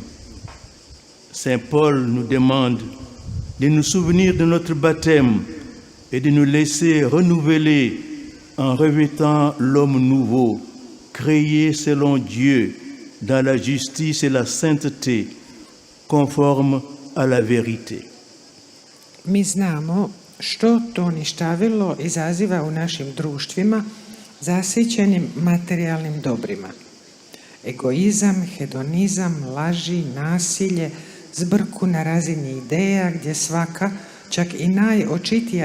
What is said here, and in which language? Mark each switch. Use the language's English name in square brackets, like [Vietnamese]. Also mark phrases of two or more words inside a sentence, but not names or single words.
[French] Saint Paul nous demande de nous souvenir de notre baptême et de nous laisser renouveler en revêtant l'homme nouveau, créé selon Dieu dans la justice et la sainteté, conforme à la vérité. [Croatian] Mi znamo što to ništavilo izaziva u našim društvima zasićenim materijalnim dobrima. Egoizam, hedonizam, laži, nasilje, zbrku na razini ideja gdje svaka, čak i najočitija